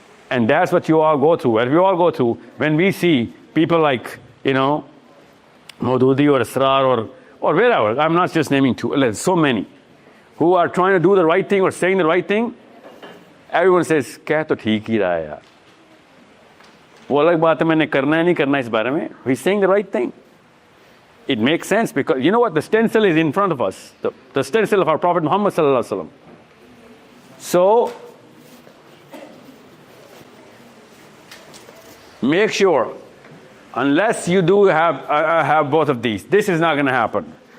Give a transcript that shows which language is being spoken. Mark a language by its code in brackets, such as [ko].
[en] And that's what you all go through. And we all go through when we see people like, Maududi or Asrar or wherever. I'm not just naming two. There's so many who are trying to do the right thing or saying the right thing. Everyone says, [hi] "Kya to theek hi raha hai yaar." वो अलग बात है मैंने करना है नहीं करना इस बारे में. [en] He's saying the right thing. It makes sense because you know what? The stencil is in front of us. The stencil of our Prophet Muhammad sallallahu alaihi wasallam. So make sure, unless you do have both of these, this is not going to happen.